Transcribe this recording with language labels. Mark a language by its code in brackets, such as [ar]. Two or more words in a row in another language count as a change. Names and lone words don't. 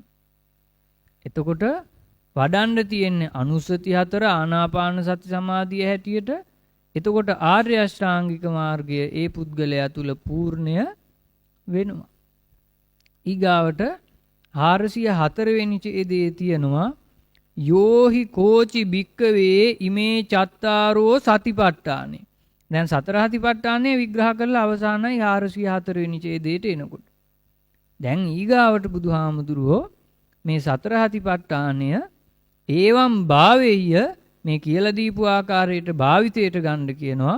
[si] එතකොට වඩන්න තියෙන්නේ අනුස්සති 4 ආනාපාන සති සමාධිය හැටියට. එතකොට ආර්ය අෂ්ටාංගික මාර්ගය ඒ පුද්ගලයා තුල පූර්ණය වෙනවා. ඊගාවට 404 වෙනි ඡේදයේ තියෙනවා [pi] යෝහි කෝචි භික්කවේ ඉමේ චත්තාරෝ සතිපට්ඨානේ. [si] දැන් සතරහතිපට්ඨානය විග්‍රහ කරලා අවසానයි 404 වෙනි ඡේදයට එනකොට. දැන් ඊගාවට බුදුහාමුදුරුවෝ මේ සතරහතිපට්ඨානය [pi] ඒවම් භාවෙය්‍ය [si] මේ කියලා දීපු ආකාරයට භාවිතයට ගන්න කියනවා.